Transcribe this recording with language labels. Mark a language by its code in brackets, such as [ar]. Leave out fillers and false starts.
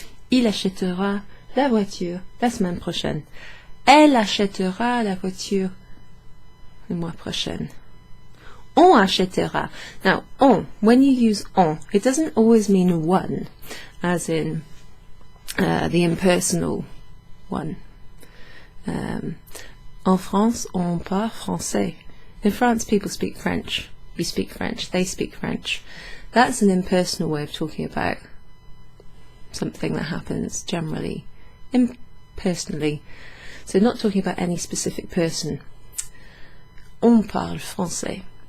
[fr] Il achètera la voiture la semaine prochaine. Elle achètera la voiture le mois prochain. On achètera. [en] Now, on, when you use on, it doesn't always mean one, as in the impersonal one. [fr] En France, on parle français. [en] In France, people speak French. You speak French. They speak French. That's an impersonal way of talking about something that happens generally, impersonally. So not talking about any specific person. [fr] On parle français.